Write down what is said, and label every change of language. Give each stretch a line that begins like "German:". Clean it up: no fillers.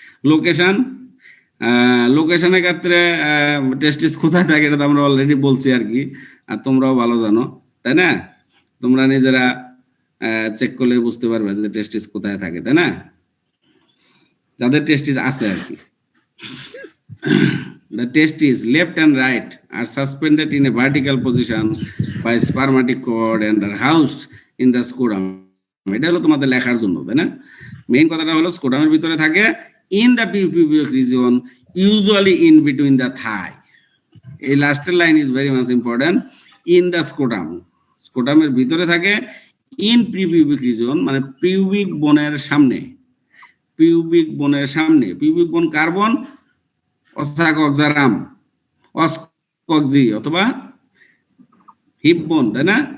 Bangla: Location, লোকেশনের ক্ষেত্রে টেস্টিস কোথায় থাকে এটা তো আমরা অলরেডি বলছি আর কি, আর তোমরাও ভালো জানো, তাই না? তোমরা নিজেরা চেক করলে বুঝতে পারবে যে টেস্টিস কোথায় থাকে, তাই না? যাদের টেস্টিস আছে আর কি।
English: The testes left and right are suspended in a vertical position by spermatic cord and are housed in the scrotum.
Bangla: এটা হলো তোমাদের লেখার জন্য, তাই না? মেইন কথাটা হলো স্ক্রোটামের ভিতরে থাকে,
English: in the pubic region, usually in between the thigh.
Bangla: এই লাস্টের line
English: Is very much important.
Bangla: In the scrotum, স্ক্রোটামের ভিতরে থাকে, ইন প্রিপিউবিক রিজন মানে পিউবিক বোনের সামনে, পিউবিক বোনের সামনে। পিউবিক বোন কার্বন, অসাকক্সারাম, অসকক্সি অথবা হিপ বোন, তাই না?